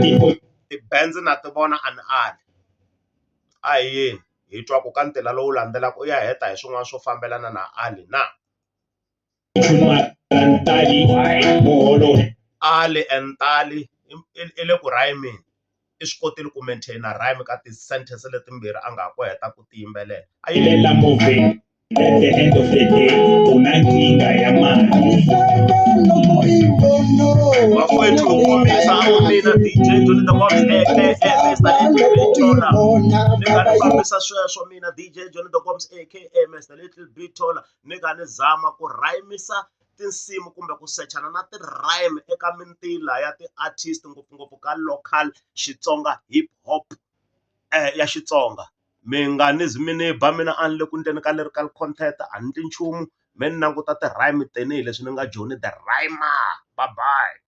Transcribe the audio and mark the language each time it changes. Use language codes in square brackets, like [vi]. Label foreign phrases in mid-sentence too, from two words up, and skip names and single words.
[ts] ti-bands na ti vona ani ali a hi yeni hi twa ku ka ntila lowu landzelaka u ya heta hi swin'wana swo fambelana na ali na muholo ali and tali i le ku rhayimeni i swi kotile ku maintaina rhyme ka ti-sentence letimbirhi a nga ha ku heta ku ti yimbelela a yi lela [en] moving at the end of the day [ts] u na nkingha ya mali bafowethu hi kombisa mina DJ Johnny the Bombs aka Mr. Little Bitola ni nga ni fambisa sweswo mina DJ Johnny the Bombs aka Mr. Little Bitola ni nga ni zama ku rhayimisa tinsimu kumbe ku sechana na ti-rhyme eka mintila ya ti-artist ngopfungopfu ka local Xitsonga [en] hip hop [ts] ya Xitsonga mi nga ni zi mi ni ba mina a ni le ku endleni ka [en] lyrical content [ts] a ni ti nchumu mi ni languta ti-rhyme tanihileswi ni nga Johnny the Rhymer [en] bye bye.